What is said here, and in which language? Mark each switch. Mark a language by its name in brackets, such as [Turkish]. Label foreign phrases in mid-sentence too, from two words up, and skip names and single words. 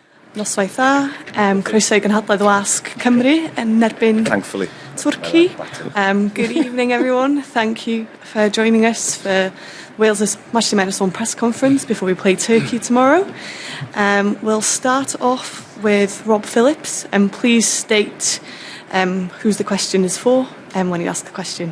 [Welsh] Noswaith dda, croeso i gynhadledd Wasg Cymru yn erbyn [English] Thankfully. Turkey. Good evening, everyone. Thank you for joining us for Wales' Match Minus One press conference before we play Turkey tomorrow. We'll start off with Rob Phillips, and please state whose the question is for when you ask the question.